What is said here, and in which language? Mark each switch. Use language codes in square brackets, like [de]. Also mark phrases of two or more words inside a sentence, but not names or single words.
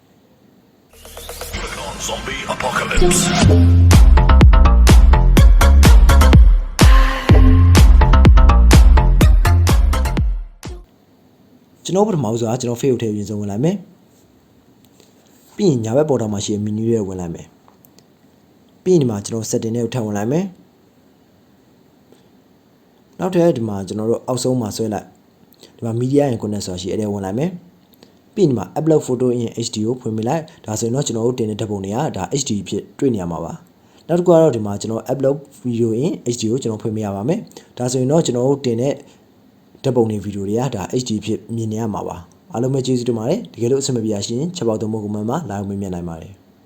[my] ကျွန်တော်ပထမဆုံးကျွန်တော် Facebook ထဲပြင်ဆုံးဝင်လိုက်မယ်ပြီးရင်ညာဘက်ပေါ်တော့မှာရှိတဲ့ menu တွေဝင်လိုက်မယ်ပြီးရင်ဒီမှာကျွန်တော် setting တွေကိုထပ်ဝင်လိုက်မယ် နောက်ထပ်ဒီမှာကျွန်တော်တို့အောက်ဆုံးမှာဆွဲလိုက်ဒီမှာ [en] media and content [my] ဆိုတာရှိအဲ့ဒါဝင်လိုက်မယ်ပြီးရင်ဒီမှာ [en] upload photo in HD [my] ကိုဖွင့်ပြလိုက်ဒါဆိုရင်တော့ကျွန်တော်တို့တင်တဲ့ဓာတ်ပုံတွေကဒါ HD ဖြစ်တွေ့နေရမှာပါနောက်တစ်ခုကတော့ဒီမှာကျွန်တော် [en] upload video in HD [my] ကိုကျွန်တော်ဖွင့်ပြရပါမယ်ဒါဆိုရင်တော့ကျွန်တော်တို့တင်တဲ့ဓာတ်ပုံတွေဗီဒီယိုတွေကဒါ HD ဖြစ်မြင်နေရမှာပါအားလုံးပဲကျေးဇူးတင်ပါတယ်တကယ်လို့အဆင်မပြေရရှင်ချက်ပေါက်သုံးဖို့ကမ္ဘာမှာလာရောက်မြင်နိုင်ပါတယ်